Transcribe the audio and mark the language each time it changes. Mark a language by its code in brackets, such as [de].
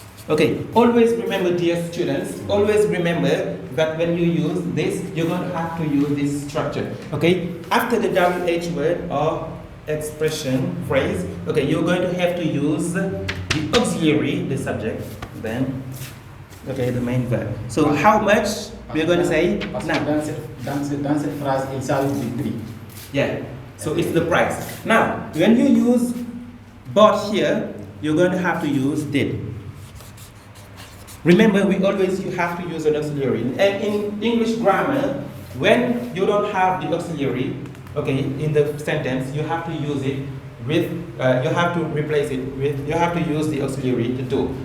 [en] Okay, always remember, dear students, always remember that when you use this, you're going to have to use this structure. Okay, after the WH word or expression, phrase, okay, you're going to have to use the auxiliary, the subject, then, okay, the main verb. So how much, we're going to say, now. [fr] Dans cette phrase, il s'agit du prix. [en] Yeah, so it's the price. Now, when you use But here, you're going to have to use did. Remember, you have to use an auxiliary. And in English grammar, when you don't have the auxiliary, okay, in the sentence, you have to use it with, you have to replace it with, you have to use the auxiliary to do.